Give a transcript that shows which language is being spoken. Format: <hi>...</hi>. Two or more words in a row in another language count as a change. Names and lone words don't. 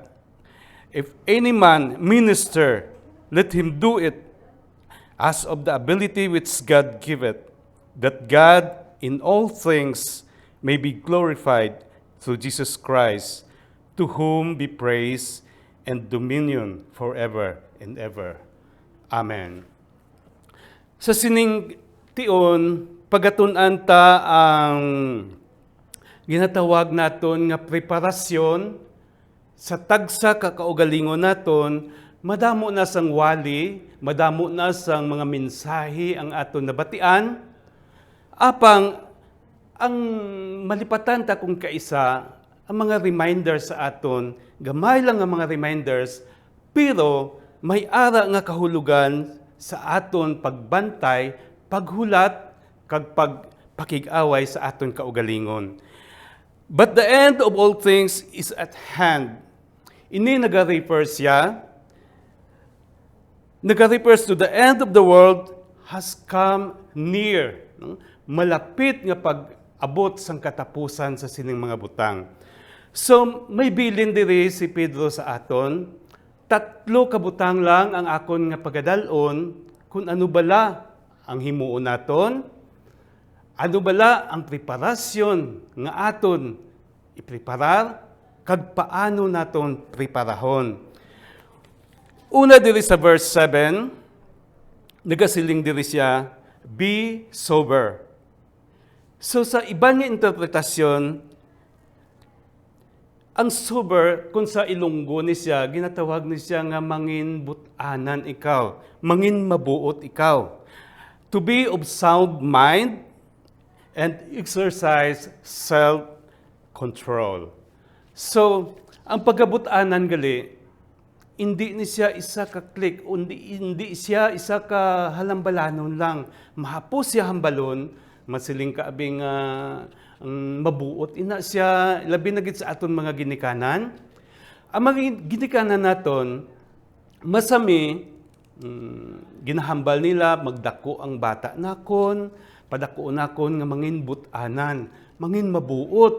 <en>If any man minister, let him do it as of the ability which God giveth, that God in all things may be glorified through Jesus Christ, to whom be praise and dominion forever and ever. Amen.</en> <hil>Sa sining tion, pagatunan ta ang ginatawag naton nga preparasyon sa tagsa kakaugalingon naton, madamo na sang wali, madamo na sang mga mensahe ang aton nabatian, apang ang malipatan ta kung kaisa ang mga reminders sa aton, gamay lang ang mga reminders, pero may ara nga kahulugan sa aton pagbantay, paghulat, kag pagpakig-away sa aton kaugalingon.</hil> <en>But the end of all things is at hand.</en> <hil>Ini naga-refers</hil> <en>to the end of the world has come near.</en> <hil>Malapit nga pag-abot sang katapusan sa sining mga butang. So, may bilin diri si Pedro sa aton. 3 kabutang lang ang akon nga pagadalon kung ano bala ang himuon naton. Ano bala ang preparasyon nga aton ipreparar, kag paano naton preparahon. Una diri sa verse 7, nagasiling diri siya,</hil> <en>be sober.</en> <hil>So sa iban nga interpretasyon, ang sober, kung sa Ilonggo ni siya, ginatawag ni siya nga mangin but-anan ikaw, mangin mabuot ikaw.</hil> <en>To be of sound mind, and exercise self-control. So,</en> <hil>ang pagkabutanan gali, hindi ni siya isa ka-click, hindi siya isa ka halambalanon lang. Mahapos siya hambalon, masiling kaabing mabuot. Ina siya, labi na gid sa aton mga ginikanan. Ang mga ginikanan naton, masami, ginahambal nila, magdako ang bata nakon, padako nakon nga mangin but-anan, mangin mabuot.</hil>